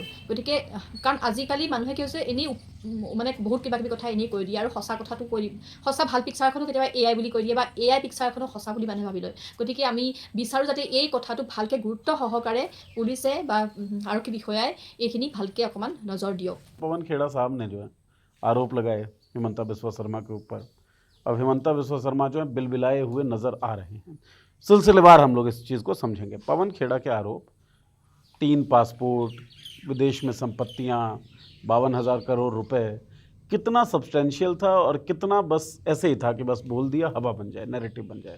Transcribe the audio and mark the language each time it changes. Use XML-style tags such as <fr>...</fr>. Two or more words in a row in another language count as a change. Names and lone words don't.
<as>গতিকে কাৰণ আজিকালি মানুহে কি হৈছে, এনেই মানে বহুত কিবা কিবি কথা এনেই কৈ দিয়ে, আৰু সঁচা কথাটো কৈ দিয়ে, সঁচা ভাল পিকচাৰখনো কেতিয়াবা AI বুলি কৈ দিয়ে, বা AI পিকচাৰখনো সঁচা বুলি মানুহে ভাবি লয়। গতিকে আমি বিচাৰোঁ যাতে এই কথাটো ভালকৈ গুৰুত্ব সহকাৰে পুলিচে বা আৰক্ষী বিষয়াই এইখিনি ভালকৈ অকণমান নজৰ দিয়ক।</as> <hi>पवन खेड़ा साहब ने जो है आरोप लगाए हिमंता बिस्वा शर्मा के ऊपर। अब हिमंता बिस्वा शर्मा जो है बिलबिलाए हुए नजर आ रहे हैं। सिलसिलेवार हम लोग इस चीज़ को समझेंगे। पवन खेड़ा के आरोप, 3 पासपोर्ट, विदेश में संपत्तियां, 52,000 करोड़ रुपए, कितना सब्सटेंशियल था और कितना बस ऐसे ही था कि बस बोल दिया हवा बन जाए, नैरेटिव बन जाए?</hi>